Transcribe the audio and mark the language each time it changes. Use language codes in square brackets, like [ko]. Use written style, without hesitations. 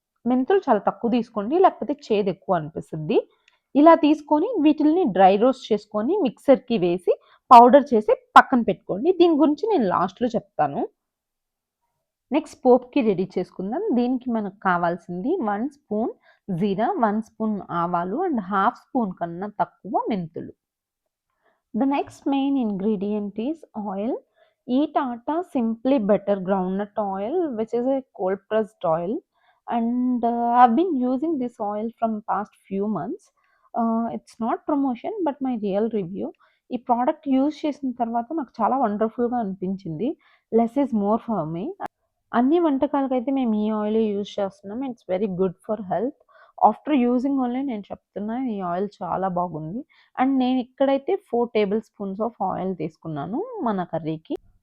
[te] మెంతులు చాలా తక్కువ తీసుకోండి, లేకపోతే చేదు ఎక్కువ అనిపిస్తది. ఇలా తీసుకొని వీటిల్ని డ్రై రోస్ట్ చేసుకొని మిక్సర్‌కి వేసి పౌడర్ చేసి పక్కన పెట్టుకోండి. దీని గురించి నేను లాస్ట్‌లో చెప్తాను. నెక్స్ట్ పోపుకి రెడీ చేసుకుందాం. దీనికి మనకు కావాల్సింది 1 స్పూన్ జీరా, 1 స్పూన్ ఆవాలు అండ్ హాఫ్ స్పూన్ కన్నా తక్కువ మెంతులు. [en] The next main ingredient is oil. Eat Tata Simply Better Groundnut Oil, which is a cold pressed oil, and I've been using this oil from past few months. It's not promotion, but my real review. [te] ఈ product use చేసిన తర్వాత నాకు చాలా వండర్‌ఫుల్‌గా అనిపించింది. [en] Less is more for me. [te] అన్ని వంటకాలకైతే మేము ఈ ఆయిలే use చేస్తున్నాం. [en] It's very good for health. After using only [te] నేను చెప్తున్నా ఈ ఆయిల్ చాలా బాగుంది. అండ్ నేను ఇక్కడైతే 4 టేబుల్ స్పూన్స్ ఆఫ్ ఆయిల్ తీసుకున్నాను మన కర్రీకి.